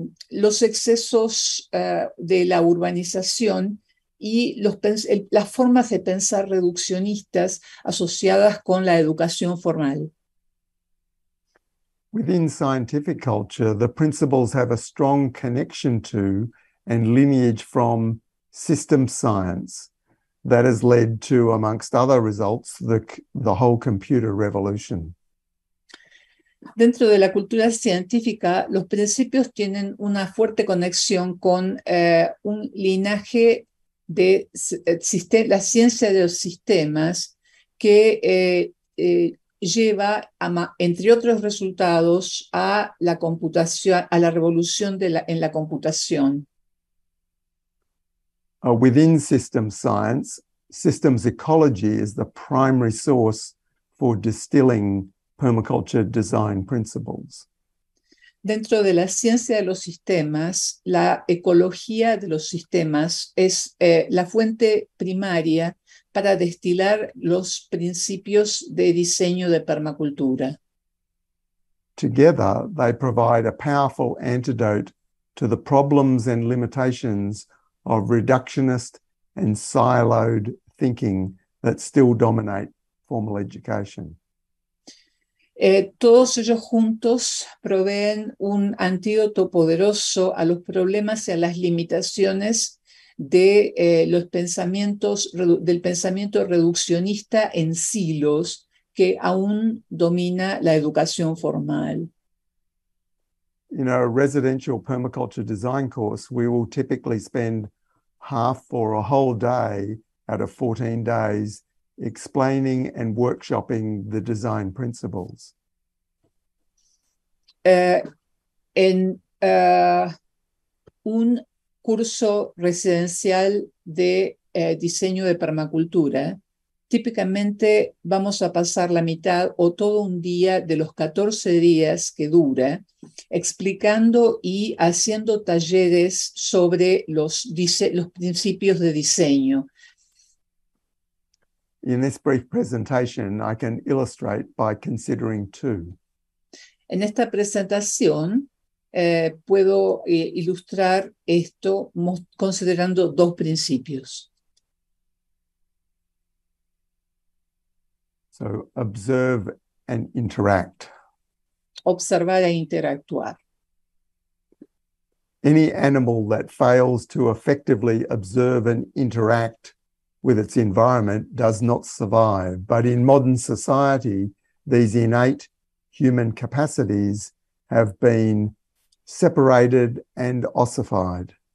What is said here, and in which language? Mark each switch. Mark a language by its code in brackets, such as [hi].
[es] los excesos de la urbanización y las formas de pensar reduccionistas asociadas con la educación formal. [en] Within scientific culture, the principles have a strong connection to and lineage from system science that has led to, amongst other results, the whole computer revolution. [es] Dentro de la cultura científica, los principios tienen una fuerte conexión con un linaje de la ciencia de los sistemas que lleva, entre otros resultados, a la computación, a la revolución en la computación. [en] Within system science, systems ecology is the primary source for distilling permaculture design principles. [es] Dentro de la ciencia de los sistemas, la ecología de los sistemas es la fuente primaria para destilar los principios de diseño de permacultura. [en] Together, they provide a powerful antidote to the problems and limitations of reductionist and siloed thinking that still dominate formal education. [es] Todos ellos juntos proveen un antídoto poderoso a los problemas y a las limitaciones de del pensamiento reduccionista en silos que aún domina la educación formal. [en] In a residential permaculture design course, we will typically spend half or a whole day out of 14 days explaining and workshopping the design principles. [es] En un curso residencial de diseño de permacultura, típicamente vamos a pasar la mitad o todo un día de los 14 días que dura explicando y haciendo talleres sobre los principios de diseño. [en] In this brief presentation, I can illustrate by considering two. [es] En esta presentación puedo ilustrar esto considerando dos principios. [en] So, observe and interact. [es] Observar e interactuar. [en] Any animal that fails to effectively observe and interact with its environment does not survive. But in modern society, these innate human capacities have been separated and ossified.